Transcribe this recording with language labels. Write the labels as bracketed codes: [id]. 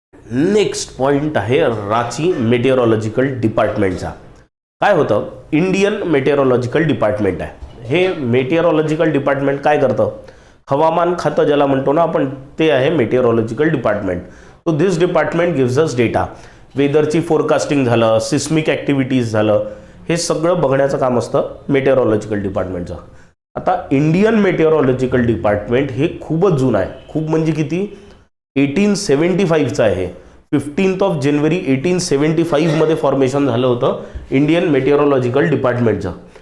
[mr] Next point आहे Ranchi meteorological डिपार्टमेंटचा. काय होतं, इंडियन मेटेरोलॉजिकल डिपार्टमेंट आहे. हे मेटेरोलॉजिकल डिपार्टमेंट काय करतं? हवामान खातं ज्याला म्हणतो ना आपण, ते आहे meteorological department. [en] So this department gives us data. [mr] वेदरची forecasting झालं, सिस्मिक ॲक्टिव्हिटीज झालं, हे सगळं बघण्याचं काम असतं मेटेरोलॉजिकल डिपार्टमेंटचं. आता इंडियन मेटेरोलॉजिकल डिपार्टमेंट हे खूपच जुनं आहे. खूप म्हणजे किती? 1875चं आहे. 15 जानेवारी 1875 मध्ये फॉर्मेशन झालं होतं इंडियन मेटेरोलॉजिकल डिपार्टमेंटचं.